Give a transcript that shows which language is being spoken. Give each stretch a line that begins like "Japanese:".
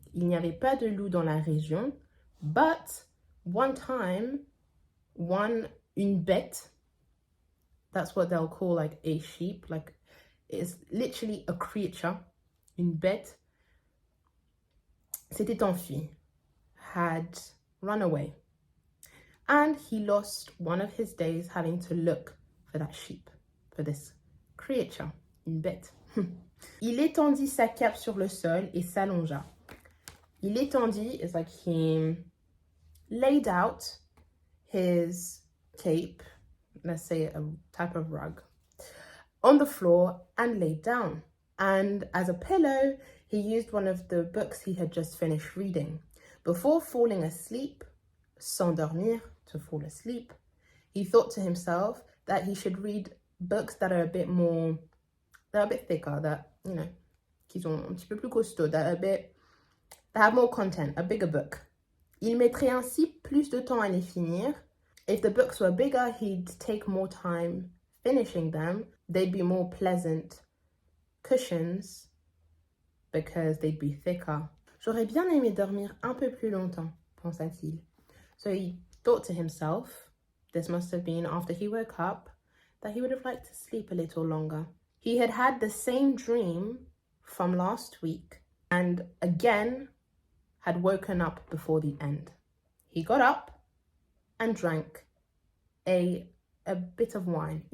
French: Il n'y avait pas de loup dans la région,
English: but one time,
French: une bête,
English: that's what they'll call like a sheep, like it's literally a creature, une bête,
French: s'était enfui,
English: had run away. And he lost one of his days having to look for that sheep, for this creature,
French: une bête. Il étendit sa cape sur le sol et s'allongea. Il étendit
English: is like he laid out his cape, let's say a type of rug, on the floor and laid down. And as a pillow, he used one of the books he had just finished reading. Before falling asleep,
French: s'endormir,
English: to fall asleep, he thought to himself that he should read books that are a bit more, they're a bit thicker, that, you know,
French: qui sont un petit peu plus costauds,
English: that have more content, a bigger book.
French: Il mettrait ainsi plus de temps à les finir.
English: If the books were bigger, he'd take more time finishing them. They'd be more pleasant cushions because they'd be thicker.
French: J'aurais bien aimé dormir un peu plus longtemps, pensa-t-il.
English: So he thought to himself, this must have been after he woke up, that he would have liked to sleep a little longer. He had had the same dream from last week and again had woken up before the end. He got up and drank a bit of wine.